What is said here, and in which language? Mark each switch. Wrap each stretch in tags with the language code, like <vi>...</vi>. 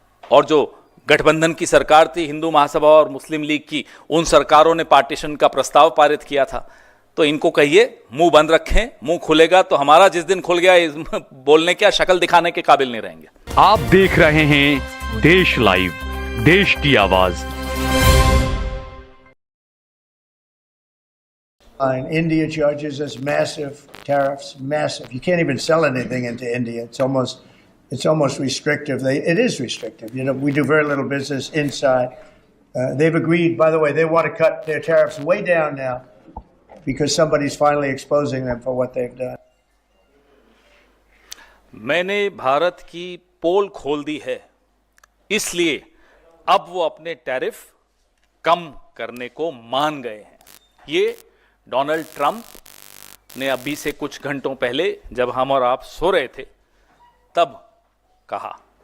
<hi>और जो गठबंधन की सरकार थी, हिंदू महासभा और मुस्लिम लीग की, उन सरकारों ने पार्टीशन का प्रस्ताव पारित किया था। तो इनको कहिए मुंह बंद रखें, मुंह खुलेगा तो हमारा जिस दिन खुल गया बोलने क्या, शक्ल दिखाने के काबिल नहीं रहेंगे। आप देख रहे हैं देश लाइव, देश की आवाज।</hi> <en>India charges us massive tariffs, massive. You can't even sell anything into India. It's almost restrictive. It is restrictive. You know, we do very little business inside. They've agreed, by the way, they want to cut their tariffs way down now because somebody's finally exposing them for what they've done.</en> <hi>मैंने भारत की पोल खोल दी है, इसलिए अब वो अपने tariff कम करने को मान गए हैं। ये डोनाल्ड ट्रंप ने अभी से कुछ घंटों पहले, जब हम और आप सो रहे थे, तब कहा।</hi>